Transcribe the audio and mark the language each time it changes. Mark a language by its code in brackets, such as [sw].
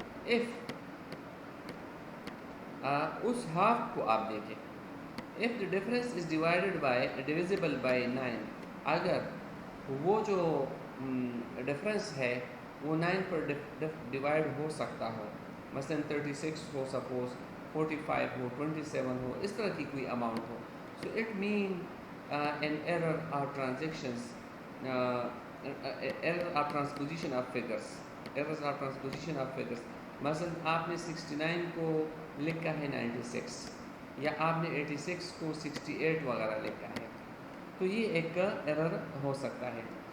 [ur] If اس half کو آپ دیکھیں [en] if the difference is divisible by 9، [ur] اگر وہ جو ڈفرینس ہے وہ 9 پر ڈیوائڈ ہو سکتا ہو، مثلا 36 ہو، سپوز 45 ہو، 27 ہو، اس طرح کی کوئی amount ہو. [en] So it mean an error or transactions error or transposition of figures. Errors or transposition of figures. [ur] مثلا آپ نے 69 کو لکھا ہے 96 یا آپ نے 86 کو 68 وغیرہ لکھا ہے، تو یہ ایک ایرر ہو سکتا ہے.